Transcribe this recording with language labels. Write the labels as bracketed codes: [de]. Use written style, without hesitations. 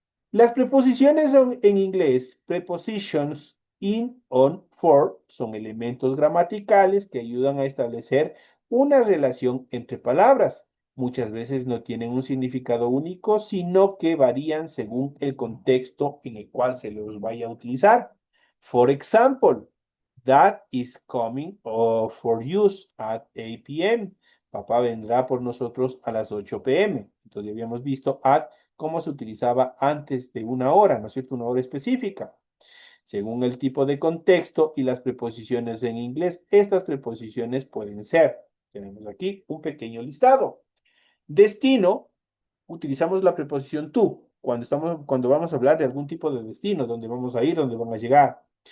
[es] Las preposiciones en inglés, prepositions in, on, for, son elementos gramaticales que ayudan a establecer una relación entre palabras. Muchas veces no tienen un significado único, sino que varían según el contexto en el cual se los vaya a utilizar. [en] For example, Dad is coming for use at 8 p.m. [es] Papá vendrá por nosotros a las 8 p.m. Entonces ya habíamos visto at cómo se utilizaba antes de una hora, ¿no es cierto? Una hora específica. Según el tipo de contexto y las preposiciones en inglés, estas preposiciones pueden ser. Tenemos aquí un pequeño listado. Destino, utilizamos la preposición to cuando vamos a hablar de algún tipo de destino, dónde vamos a ir, dónde van a llegar.